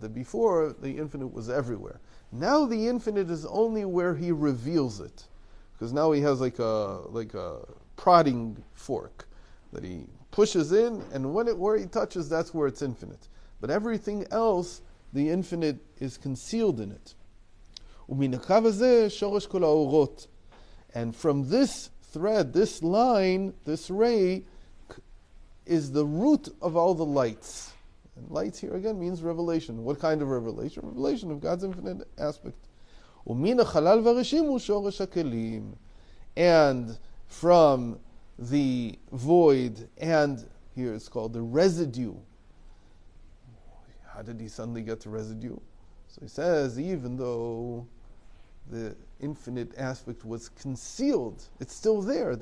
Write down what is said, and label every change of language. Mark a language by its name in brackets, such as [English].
[English] That before the infinite was everywhere. Now the infinite is only where he reveals it. Because now he has like a prodding fork that he pushes in, and where he touches, that's where it's infinite. But everything else, the infinite is concealed in it. [Hebrew] ומן הקו הזה שורש כל האורות. [English] And from this thread, this line, this ray, is the root of all the lights. And lights here again means revelation. What kind of revelation? Revelation of God's infinite aspect. [Hebrew] ומן החלל והרשים הוא שורש הכלים. [English] And from the void, and here it's called the residue. How did he suddenly get to residue? So he says, even though the infinite aspect was concealed, it's still there.